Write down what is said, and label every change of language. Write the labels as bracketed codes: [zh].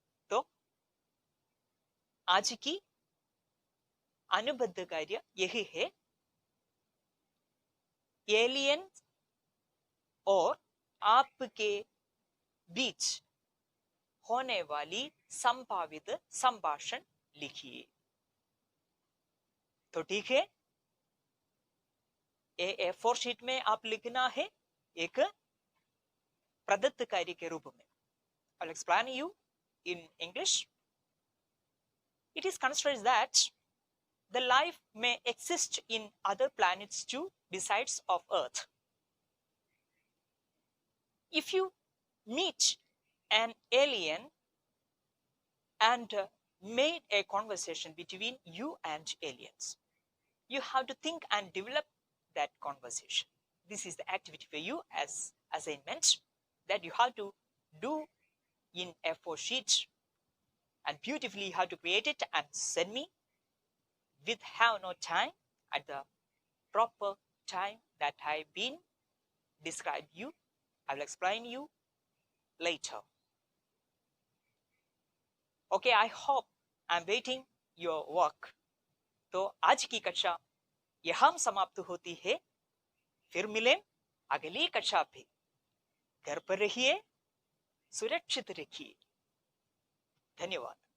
[hi] तो आज की अनुबद्ध कार्य यही है, एलियन और आपके बीच होने वाली संभावित संभाषण लिखिए। तो ठीक है, A4 शीट में आप लिखना है एक प्रदत्त कार्य के रूप में। [en] I'll explain you in English. It is considered that the life may exist in other planets too besides of Earth. If you meet an alien and made a conversation between you and aliens, you have to think and develop that conversation. This is the activity for you as assignment that you have to do in A4 sheet, and beautifully you have to create it and send me with have no time at the proper time that I've been described you. I will explain you later. Okay, I hope I'm waiting your work. [hi] तो आज की कक्षा यहाँ समाप्त होती है, फिर मिलें अगली कक्षा पे। घर पर रहिए, सुरक्षित रखिए। धन्यवाद।